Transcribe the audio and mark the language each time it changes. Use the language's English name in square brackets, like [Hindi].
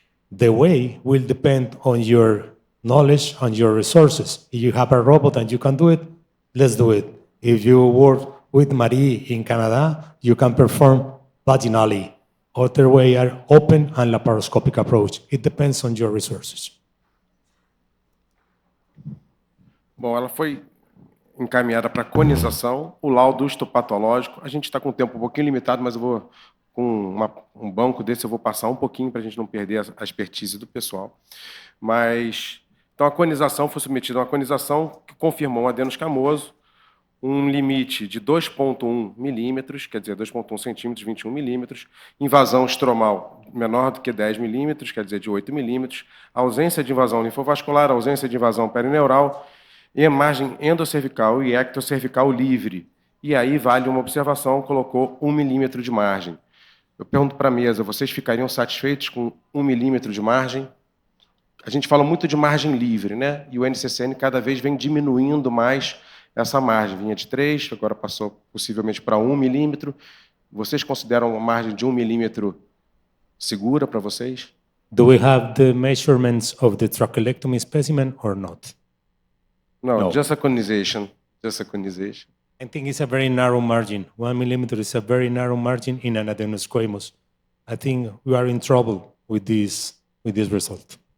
[English] The way will depend on your knowledge and your resources. If you have a robot and you can do it, let's do it. If you work with Marie in Canada, you can perform vaginally. Other way are open and laparoscopic approach. It depends on your resources. [Portuguese] Bom, ela foi encaminhada para conização, o laudo histopatológico. A gente está com o tempo um pouquinho limitado, mas eu vou, com um banco desse, eu vou passar um pouquinho para a gente não perder a expertise do pessoal. Mas, então, a conização foi submetida a uma conização que confirmou um adeno escamoso, um limite de 2,1 milímetros, quer dizer, 2,1 centímetros, 21 milímetros, invasão estromal menor do que 10 milímetros, quer dizer, de 8 milímetros, ausência de invasão linfovascular, ausência de invasão perineural, e margem endocervical e ectocervical livre. E aí vale uma observação, colocou 1 milímetro de margem. Eu pergunto para a mesa, vocês ficariam satisfeitos com 1 milímetro de margem? A gente fala muito de margem livre, né? E o NCCN cada vez vem diminuindo mais essa margem. Vinha de 3, agora passou possivelmente para 1 milímetro. Vocês consideram uma margem de 1 milímetro segura para vocês? [English] Do we have the measurements of the trachelectomy specimen or not? No, No. just a conization. Just a conization. I think it's a very narrow margin. 1 millimeter is a very narrow margin in an adenosquamous. I think we are in trouble with this result.